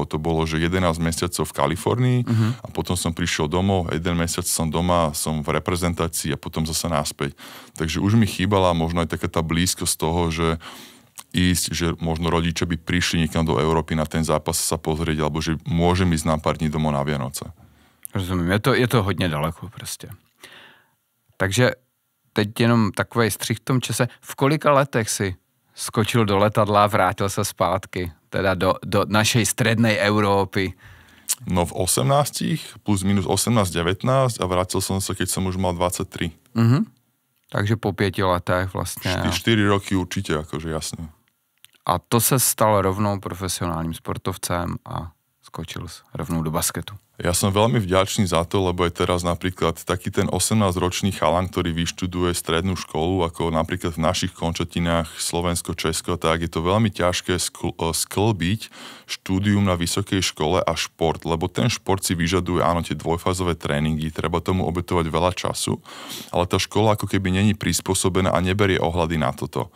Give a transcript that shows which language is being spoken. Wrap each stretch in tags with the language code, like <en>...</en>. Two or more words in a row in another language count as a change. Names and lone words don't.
<sk>To bolo, že 11 mesiacov v Kalifornii a potom som prišiel domov, 1 mesiac som doma, som v reprezentácii a potom zase naspäť. Takže už mi chýbala možno aj taká tá blízkosť toho, že ísť, že možno rodičia by prišli niekam do Európy na ten zápas sa pozrieť, alebo že môžem ísť na pár dní domov na Vianoce.</sk> <cs>Rozumím, je to hodně daleko prostě. Takže teď jenom takovej střih v tom čase. V kolika letech si skočil do letadla a vrátil se zpátky?</cs> <sk>Teda do našej strednej Európy. No v 18, plus minus 18-19 a vrátil som sa, keď som už mal 23.</sk> <cs>Takže po 5 letech vlastně.</cs> <sk>4 roky určite, akože jasne.</sk> <cs>A to se stalo rovnou profesionálním sportovcem a skočil rovnou do basketu?</cs> <sk>Ja som veľmi vďačný za to, lebo je teraz napríklad taký ten 18-ročný chalan, ktorý vyštuduje strednú školu, ako napríklad v našich končatinách Slovensko, Česko, tak je to veľmi ťažké sklbiť štúdium na vysokej škole a šport, lebo ten šport si vyžaduje, áno, tie dvojfázové tréningy, treba tomu obetovať veľa času, ale tá škola ako keby není prispôsobená a neberie ohľady na toto.</sk>